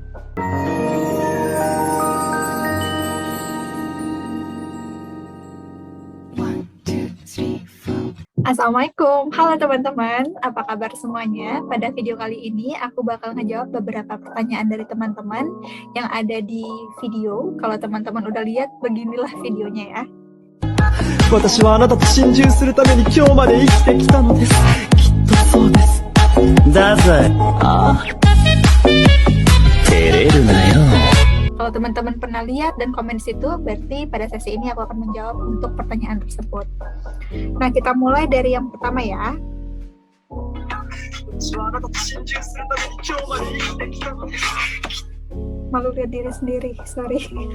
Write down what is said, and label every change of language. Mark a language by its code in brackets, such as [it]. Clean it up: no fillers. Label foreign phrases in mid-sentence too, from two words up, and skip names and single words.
[id] Assalamualaikum, halo teman-teman, apa kabar semuanya? Pada video kali ini aku bakal ngejawab beberapa pertanyaan dari teman-teman yang ada di video. Kalau teman-teman udah lihat, beginilah videonya ya. [ja] 私はあなたと心中するために今日まで生きてきたのです。きっとそうです。だぜ。ああ。照れるなよ。 [id] Kalau teman-teman pernah lihat dan komen di situ, berarti pada sesi ini aku akan menjawab untuk pertanyaan tersebut. Nah, kita mulai dari yang pertama ya. Malu lihat diri sendiri, sorry.